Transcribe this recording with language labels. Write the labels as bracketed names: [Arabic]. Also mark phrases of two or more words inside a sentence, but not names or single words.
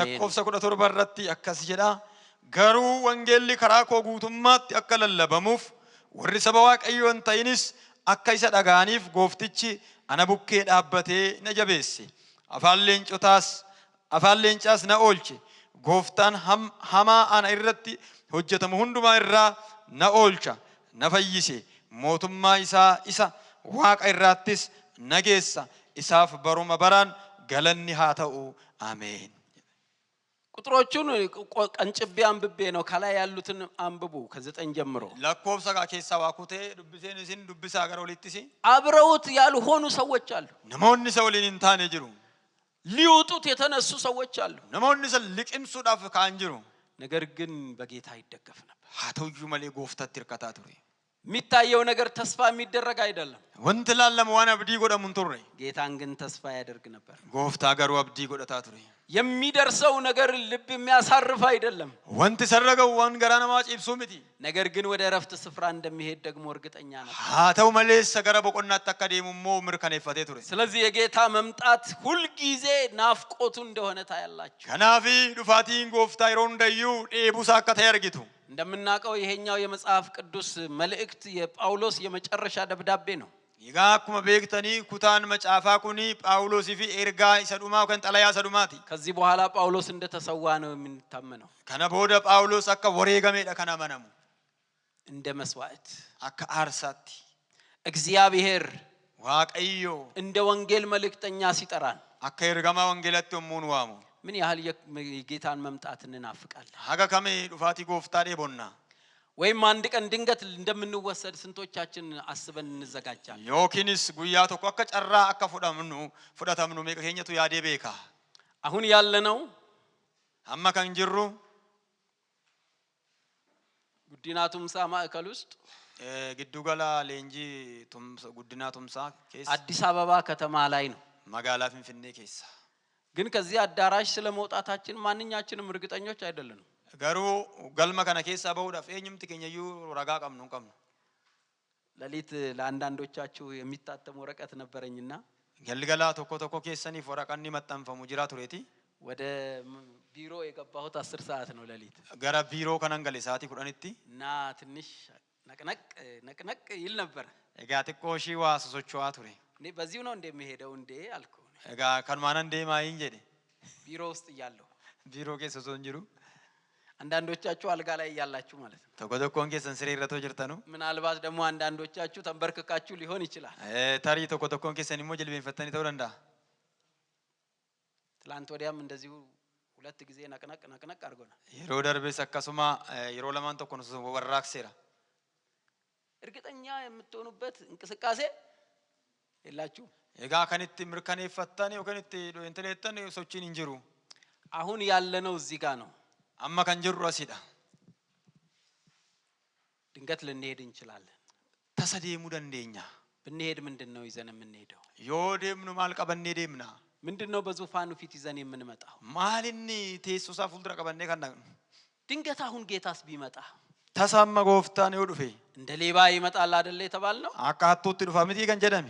[Oromo] lakkoofsa 17 irratti akkas jedha garuu wangeelli karaa koo guutummaatti akka lallabamuuf warri saba waaqayyoo hin ta'inis akka isa dhaga'aniif gooftichi ana bukkee dhaabbatee na jabeesse afaan leencaas na oolche gooftaan hamaa ana irratti hojjetamu hundumaa irraa na oolcha na fayyise mootummaa isaa isa waaqa irraattis na geessa isaaf baruma baraan galanni haa ta'u ameen. [Amharic] ቁጥሮቹን ቀንጭቤ አንብቤ ነው ከላይ ያሉትን አንብቡ ከ9 ጀምሮ [Oromo] lakkoofsa keessaa waa kutee dubbiseen isin dubbisaa gara olitti si [Amharic] አብረውት ያልሆኑ ሰዎች አሉ። [Oromo] namoonni isa waliin hin taane jiru [Amharic] ሊውጡት የተነሱ ሰዎች አሉ። [Oromo] namoonni isa liqimsuudhaaf ka'an jiru [Amharic] ነገር ግን በጌታ ይደገፍ ነበር። [Oromo] haa ta'uyyuu malee gooftatti hirkataa ture. [Amharic] የሚታየው ነገር ተስፋ የሚደረግ አይደለም። [Oromo] wanti laallama waan abdii godhamu hin turre [Amharic] ጌታን ግን ተስፋ ያደርግ ነበር። [Oromo] gooftaa garuu abdii godhataa ture. [Amharic] የሚደርሰው ነገር ልብ የሚያሳርፍ አይደለም። [Oromo] wanti sarragaw waan garaa namaa ciibsuu miti. [Amharic] ነገር ግን ወደ እረፍት ስፍራ እንደሚሄድ ደግሞ እርግጠኛ ነበር። [Oromo] haa ta'u malee gara boqonnaatti akka deemu immoo mirkaneeffatee ture. [Amharic] ስለዚህ የጌታ መምጣት ሁል ጊዜ ናፍቆቱ እንደሆነ ታያላችሁ። [Oromo] kanaaf dhufaatiin gooftaa yeroo hundayyuu dheebuusaa akka ta'e argitu. [Amharic] እንደምናውቀው ይሄኛው የመጽሐፍ ቅዱስ መልእክት የጳውሎስ የመጨረሻ ደብዳቤ ነው። [Oromo] egaa akkuma beektanii kutaan macaafaa kuni phaawulos fi ergaa isa dhumaa kan xalayaa isa dhumaati. [Amharic] ከዚህ በኋላ ጳውሎስ እንደተሰዋ ነው የሚታመነው። [Oromo] kana booda phaawulos akka wareegameedha kan amanamu [Amharic] እንደ መስዋዕት [Oromo] akka aarsaatti. [Amharic] እግዚአብሔር [Oromo] waaqayyo [Amharic] እንደ ወንጌል መልእክተኛ ሲጠራን [Oromo] akka ergamaa wangeelatti yommuu nu waamu [Amharic] ምን ያህል የጌታን መምጣት እንናፍቃለን። [Oromo] haga kamii dhufaatii gooftaa dheebonna. [Amharic] ወይም አንድ ቀን ድንገት እንደምንወሰድ ስንቶቻችን አስበን እንዘጋጃለን። [Oromo] yookiinis guyyaa tokko akka carraa akka fudhatamnu meeqa keenyatu yaadee beeka. [Amharic] አሁን ያለነው [Oromo] amma kan jirru [Amharic] ጉዲና ቱምሳ ማዕከል ውስጥ [Oromo] giddugala leenjii guddinaa tumsaa keessa [Amharic] አዲስ አበባ ከተማ ላይ ነው። [Oromo] magaalaa finfinnee keessa. [Amharic] ግን ከዚህ አዳራሽ ስለመውጣታችን ማንኛችንም እርግጠኞች አይደለንም። [Oromo] garuu galma kana keessa bahuudhaaf eenyumti keenyayyuu ragaa qabnu hin qabnu. [Amharic] ለሊት ለአንዳንዶቻችሁ የሚታተም ወረቀት ነበረኝና [Oromo] galgala tokko keessaniif waraqanni maxxanfamu jira tureeti. [Amharic] ወደ ቢሮ የገባሁት 10 ሰዓት ነው ለሊት። [Oromo] gara biiroo kanan gale sa'aatii 10tti [Amharic] እና ትንሽ ነቅነቅ ይል ነበር። [Oromo] Egaa xiqqoo ishii waa sosocho'aa ture. [Amharic] እኔ በዚሁ ነው እንደሚሄደው እንዴ አልኩ። [Oromo] Egaa kanumaan deemaa hin jedhe. [Amharic] ቢሮ ውስጥ እያለሁ [Oromo] Biiroo keessa osoo hin jiru. [Amharic] አንዳንዶቻችሁ አልጋ ላይ እያላችሁ ማለት ነው። [Oromo] Tokko tokkoon keessan siree irra too jirtanu. [Amharic] ምናልባት ደግሞ አንዳንዶቻችሁ ተንበርክካችሁ ሊሆን ይችላል። [Oromo] Tarii tokko tokkoon keessan immoo jilbeenfattanii ta'uu danda'a. [Amharic] ትላንት ወዲያም እንደዚሁ ሁለት ጊዜ ነቅነቅ አድርጎናል። [Oromo] Yeroo darbees akkasuma yeroo lamaan tokko nu warraaqseera. [Amharic] እርግጠኛ የምትሆኑበት እንቅስቃሴ የላችሁም። [Oromo] Egaa kan itti mirkaneeffattan yookaan itti dho'intileettan sochiin hin jiru. [Amharic] አሁን ያለነው እዚህ ጋር ነው። [Oromo] Amma kan jirru asidha. [Amharic] ድንገት ልንሄድ እንችላለን። [Oromo] Tasa deemuu dandeenya. [Amharic] ብንሄድ ምንድነው ይዘን የምንሄደው? [Oromo] Yoo deemnu maal qabannee deemna? [Amharic] ምንድነው በዙፋኑ ፊት ይዘን የምንመጣው? [Oromo] Maal inni teessoo isaa fuuldura qabannee kan dhaqnu? [Amharic] ድንገት አሁን ጌታስ ቢመጣ [Oromo] Tasa amma gooftaan yoo dhufe [Amharic] እንደ ሌባ ይመጣል አይደል የተባልነው? [Oromo] akka hattuutti dhufa miti kan jedhame.